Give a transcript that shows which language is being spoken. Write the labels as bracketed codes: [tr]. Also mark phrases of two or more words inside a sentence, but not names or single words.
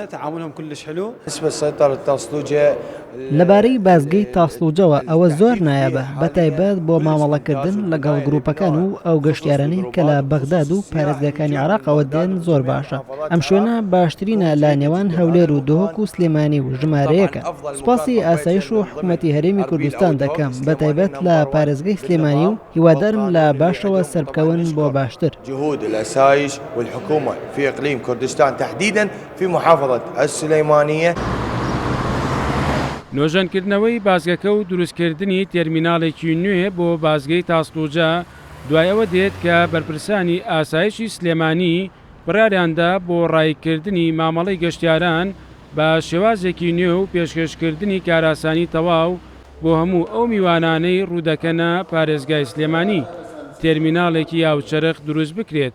[ckb] لەبارەی بازگەی تاسلوجەوە ئەوە زۆر نایابە بەتایبەت بۆ مامەڵەکردن لەگەڵ گروپەکان و ئەو گەشتیارانەی کە لە بەغداد و پارێزگاکانی عێراقەوە دێن زۆر باشە. ئەم شوێنە باشترینە لە نێوان هەولێر و دۆهۆک و سلێمانی و ژمارەیەکە. سوپاسی ئاسایش و حکوومەتی هەرێمی کوردستان دەکەم بەتایبەت لە پارێزگای سلێمانی و هیوادارم لە باشەوە سەربکەون بۆ باشتر. [ar] جهود الأسايش والحكومة في إقليم كردستان تحديدا في محافظة السليمانية. [ckb] نۆژەنکردنەوەی بازگەکە و دروستکردنی تێرمیناڵێکی نوێ بۆ بازگەی تاسلوجە دوایەوە دێت کە بەرپرسانی ئاسایشی سلێمانی بڕاریاندا بۆ ڕایکردنی مامەڵەی گەشتیاران بە شێوازێکی نوێ و پێشکەشکردنی کاراسانی تەواو بۆ هەموو ئەو میوانانەی ڕوودەکەنە پارێزگای سلێمانی تێرمیناڵێکی یاوچەرخ دروست بکرێت.